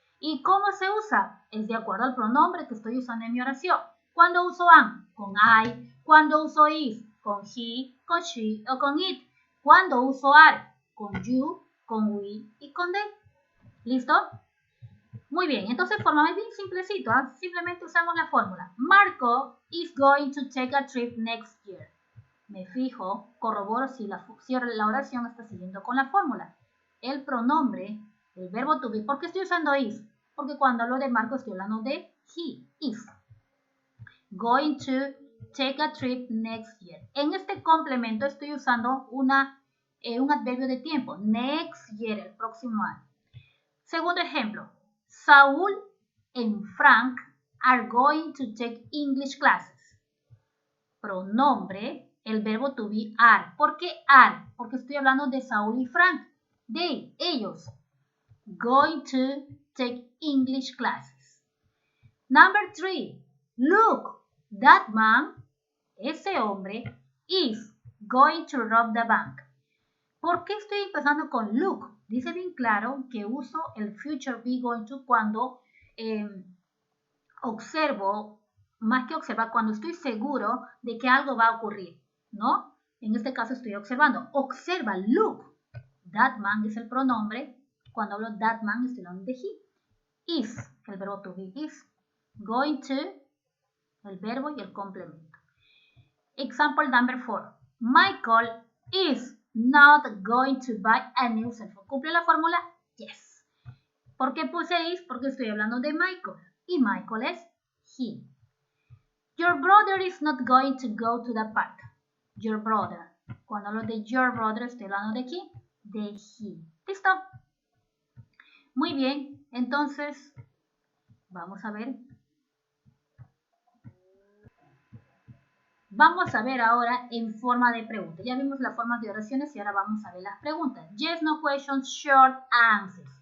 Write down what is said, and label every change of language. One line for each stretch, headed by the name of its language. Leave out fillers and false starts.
Spanish: ¿Y cómo se usa? Es de acuerdo al pronombre que estoy usando en mi oración. ¿Cuándo uso am? Con I. ¿Cuándo uso is? Con he, con she o con it. ¿Cuándo uso are? Con you, con we y con they. ¿Listo? Muy bien, entonces formamos bien simplecito, ¿eh? Simplemente usamos la fórmula.
English: Marco is going to take a trip next year.
Spanish: Me fijo, corroboro si la oración está siguiendo con la fórmula. El pronombre, el verbo to be. ¿Por qué estoy usando is? Porque cuando hablo de Marco estoy hablando de he, is.
English: Going to take a trip next year.
Spanish: En este complemento estoy usando un adverbio de tiempo. Next year, el próximo año. Segundo ejemplo.
English: Saúl and Frank are going to take English classes.
Spanish: Pronombre, el verbo to be are. ¿Por qué are? Porque estoy hablando de Saúl y Frank. They, ellos.
English: Going to take English classes. Number 3. Look, that man,
Spanish: ese hombre,
English: is going to rob the bank.
Spanish: ¿Por qué estoy empezando con look? Dice bien claro que uso el future be going to cuando observo, más que observar, cuando estoy seguro de que algo va a ocurrir, ¿no? En este caso estoy observando. Observa, look. That man es el pronombre. Cuando hablo that man estoy hablando de he. Is, el verbo to be is. Going to, el verbo y el complemento.
English: Example number 4. Michael is not going to buy a new cell phone.
Spanish: ¿Cumple la fórmula? Yes. ¿Por qué puse is? Porque estoy hablando de Michael. Y Michael es he.
English: Your brother is not going to go to the park. Your brother.
Spanish: Cuando hablo de your brother estoy hablando de quién? De he. ¿Listo? Muy bien. Entonces, vamos a ver. Vamos a ver ahora en forma de pregunta. Ya vimos las formas de oraciones y ahora vamos a ver las preguntas.
English: Yes, no questions, short answers.